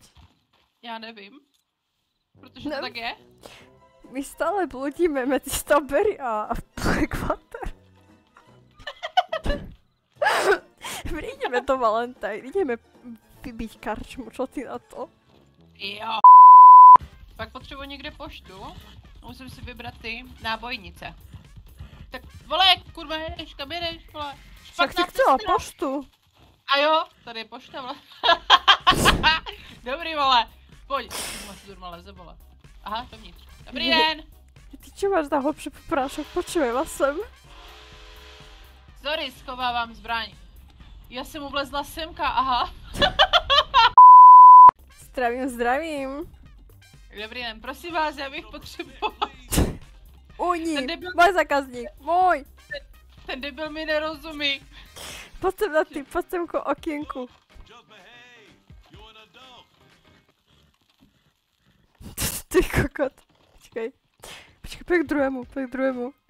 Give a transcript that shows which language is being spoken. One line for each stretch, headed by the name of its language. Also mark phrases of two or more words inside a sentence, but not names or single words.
Czech: Já nevím. Protože to tak je?
Slovak: My stále bludíme medzi Strawberry a Blackwater. Prídeme do Valentine, ideme vybiť karčmu, čo ty na to?
Czech: Jo. Pak potřebuji někde poštu. Musím si vybrat ty nábojnice. Tak vole, kurva, jedeš, kam jedeš, vole?
Slovak: Však ty chcela poštu.
Czech: A jo, tady je pošta, vole. Dobrý, vole. Pojď. Asi durma leze, vole. Aha, dovnitř. Dobrý den.
Slovak: Ty čo máš na hlbší poprášok? Počujem vás sem.
Czech: Sorry, schovávám zbraň. Já jsem mu vlezla semka, aha. Zdravím, zdravím. Dobrý den, prosím vás, já bych potřeboval. Uni,
Slovak: môj zákazník, môj.
Czech: Ten debil mi nerozumí.
Slovak: Poď sem na ty, poď sem ko okienku.
Czech: Ty kokot. Počkej.
Slovak: Počkej, poď k druhému, poď k druhému.